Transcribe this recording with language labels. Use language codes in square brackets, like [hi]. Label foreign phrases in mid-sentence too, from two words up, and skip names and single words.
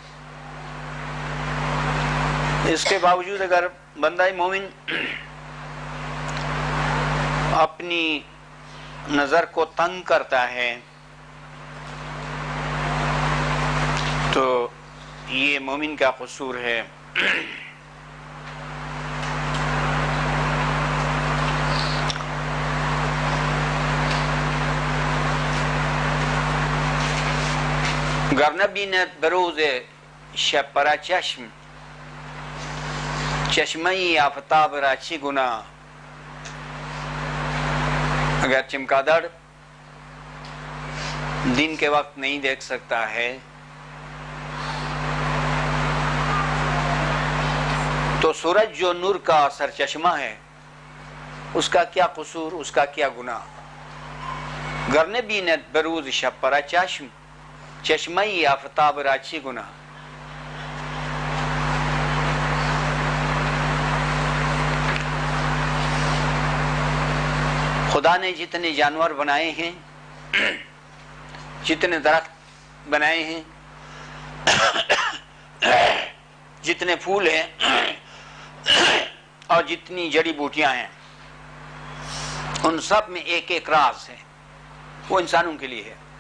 [ur] اس کے باوجود اگر بندہ مومن اپنی نظر کو تنگ کرتا ہے تو یہ مومن کا قصور ہے۔ [fa] گر نبیند بروز شب پرا چشم، چشمه آفتاب را چی گناه۔ [ur] اگر چمگادڑ دن کے وقت نہیں دیکھ سکتا ہے تو سورج جو نور کا سرچشمہ ہے اس کا کیا قصور، اس کا کیا گناہ۔ [fa] گر نبیند بروز شب پرا چشم، چشمه آفتاب را چی گناه۔ [ur] خدا نے جتنے جانور بنائے ہیں، جتنے درخت بنائے ہیں، جتنے پھول ہیں اور جتنی جڑی بوٹیاں ہیں، ان سب میں ایک ایک راز ہے، وہ انسانوں کے لیے ہے۔